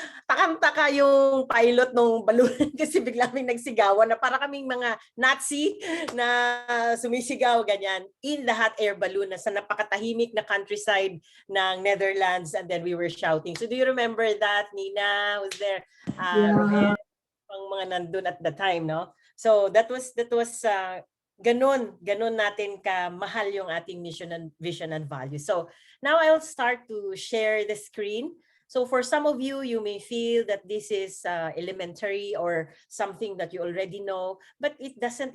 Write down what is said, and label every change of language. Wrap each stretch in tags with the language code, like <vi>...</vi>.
<tl>Takam-taka yung pilot nung balloon kasi bigla kaming nagsigawan na para kaming mga Nazi na sumisigaw ganyan</tl> <en>in the hot air balloon</en> <tl>na sa napakatahimik na countryside ng Netherlands,</tl> <en>and then we were shouting. So do you remember that, Nina? Was there?</en> <tl>Romel, ang mga nandun</tl> <en>at the time,</en> <tl>no?</tl> <en>So that was</en> <tl>ganun natin ka mahal yung ating</tl> <en>mission and vision and value. So now I'll start to share the screen. So for some of you, you may feel that this is elementary or something that you already know, but it doesn't.</en>